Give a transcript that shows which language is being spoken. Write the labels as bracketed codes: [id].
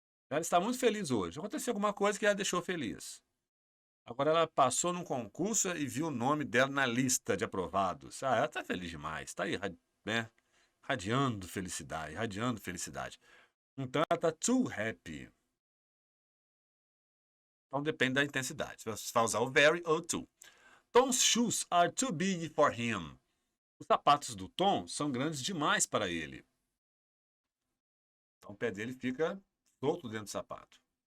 [pt] Ela está muito feliz hoje. Aconteceu alguma coisa que a deixou feliz. Agora ela passou num concurso e viu o nome dela na lista de aprovados. Ah, ela está feliz demais. Está aí, né? Radiando felicidade. Então ela está too happy. Então depende da intensidade. Você vai usar o very ou to. [en] Tom's shoes are too big for him. [pt] Os sapatos do Tom são grandes demais para ele. Então o pé dele fica solto dentro do sapato.